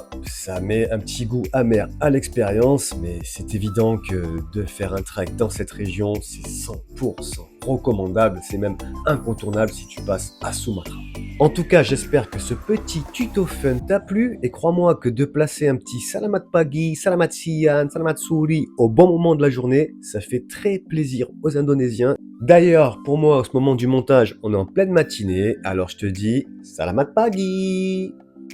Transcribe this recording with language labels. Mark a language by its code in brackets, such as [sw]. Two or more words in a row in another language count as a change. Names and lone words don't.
[fr] Ça met un petit goût amer à l'expérience, mais c'est évident que de faire un trek dans cette région, c'est 100% recommandable, c'est même incontournable si tu passes à Sumatra. En tout cas, j'espère que ce petit tuto fun t'a plu et crois-moi que de placer un petit [id] salamat pagi, salamat siang, salamat suri [fr] au bon moment de la journée, ça fait très plaisir aux Indonésiens. D'ailleurs, pour moi, au moment du montage, on est en pleine matinée, alors je te dis [id] salamat pagi!